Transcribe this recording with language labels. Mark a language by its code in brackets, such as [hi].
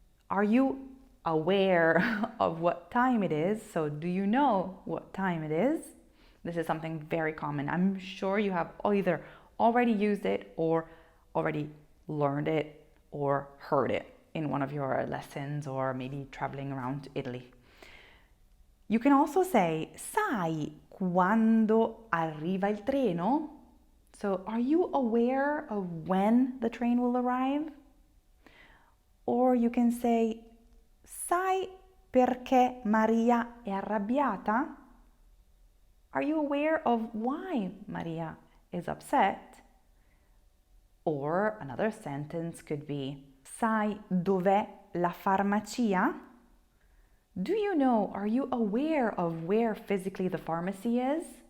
[en] Are you aware of what time it is? So do you know what time it is? This is something very common. I'm sure you have either already used it or already learned it or heard it in one of your lessons or maybe traveling around Italy. You can also say, [it] sai quando arriva il treno? [en] So are you aware of when the train will arrive? Or you can say, [it] sai perché Maria è arrabbiata? [en] Are you aware of why Maria is upset? Or another sentence could be, [it] sai dov'è la farmacia? [en] Do you know, are you aware of where physically the pharmacy is?